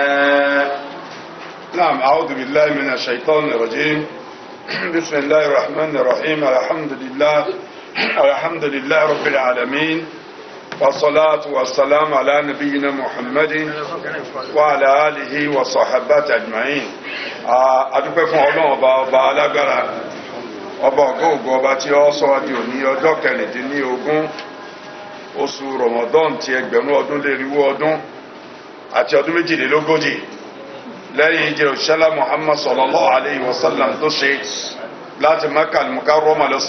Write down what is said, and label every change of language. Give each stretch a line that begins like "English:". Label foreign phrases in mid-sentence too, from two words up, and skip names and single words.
Arabic: نعم. أعوذ بالله من الشيطان الرجيم. بسم الله الرحمن الرحيم. الحمد لله رب العالمين والصلاة والسلام على نبينا محمد وعلى آله وصحبه أجمعين.
Yoruba: adúpẹ́ fún Ọlọ́run ọba alágbára ọba ògo ọba tí ó sọ di òní ọjọ́ 15 oṣù Ramadan ti ẹgbẹ̀rún ọdún léríwó ọdún àti ọdún méjìlélógójì lẹ́yìn ìjẹ́ òṣìṣẹ́lá Muhammad
Arabic: صلى الله عليه وسلم
Yoruba: tó ṣe láti Makkah al-Mukarramah lọ